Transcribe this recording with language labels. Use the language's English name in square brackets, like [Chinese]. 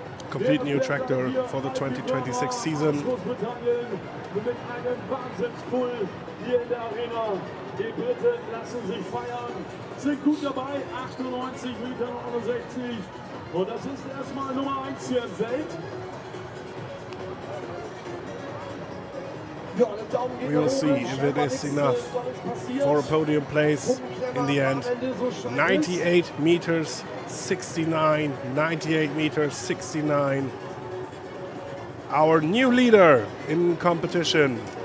[English] Complete new tractor for the 2026 season. [German] Großbritannien mit einem Wahnsinnspull hier in der Arena. Die Briten lassen sich feiern, sind gut dabei, 98 Meter 69. Und das ist erstmal Nummer 1 hier im Feld. [English] We will see if it is enough for a podium place in the end. 98 meters 69, 98 meters 69. Our new leader in competition.